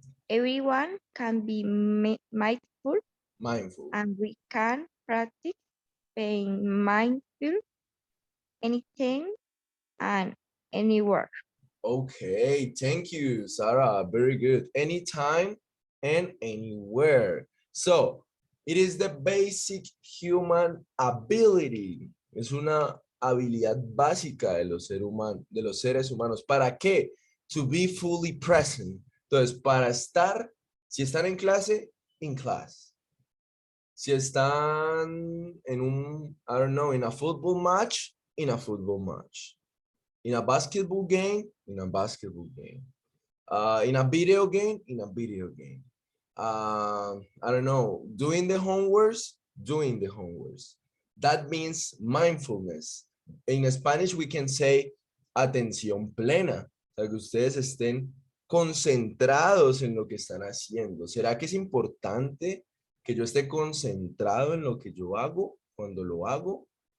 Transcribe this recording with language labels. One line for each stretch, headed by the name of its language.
English: Everyone can be mindful, and we can practice being mindful anything and anywhere. Okay, thank you, Sarah. Very good. Anytime and anywhere. So, it is the basic human ability.
Spanish: Es una habilidad básica de los seres humanos. ¿Para qué?
English: To be fully present.
Spanish: Entonces, para estar, si están en clase,
English: in class.
Spanish: Si están en un,
English: I don't know, in a football match, in a football match. In a basketball game, in a basketball game. In a video game, in a video game. I don't know, doing the homeworks, doing the homeworks. That means mindfulness. In Spanish, we can say
Spanish: atención plena. O sea, que ustedes estén concentrados en lo que están haciendo. ¿Será que es importante que yo esté concentrado en lo que yo hago cuando lo hago?